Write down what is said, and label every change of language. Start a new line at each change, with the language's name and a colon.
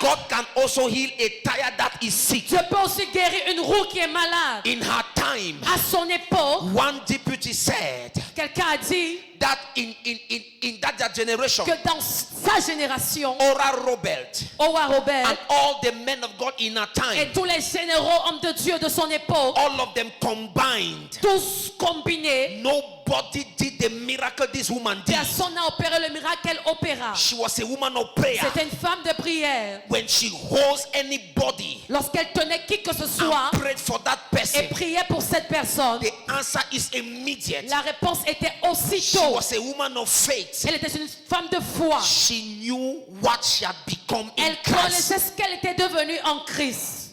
English: God can also heal a tire that is sick.
French: Dieu peut aussi guérir une roue qui est malade.
English: In her time,
French: à son époque,
English: one deputy said,
French: quelqu'un a dit,
English: that in that generation,
French: que dans sa génération,
English: Oral Robert, and all the men of God in her time,
French: et tous les généraux hommes de Dieu de son époque,
English: all of them combined,
French: tous combinés,
English: nobody did the miracle this woman did.
French: Personne n'a opéré le miracle qu'elle opéra.
English: She was a woman of prayer.
French: C'était une femme de prière.
English: When she holds anybody,
French: lorsqu'elle tenait qui que ce soit,
English: and prayed for that person,
French: et priait pour cette personne,
English: the answer is immediate.
French: La réponse était aussitôt.
English: She was a woman of faith.
French: Elle était une femme de foi.
English: She knew what she had become in
French: Elle
English: Christ.
French: connaissait ce qu'elle était devenue en Christ.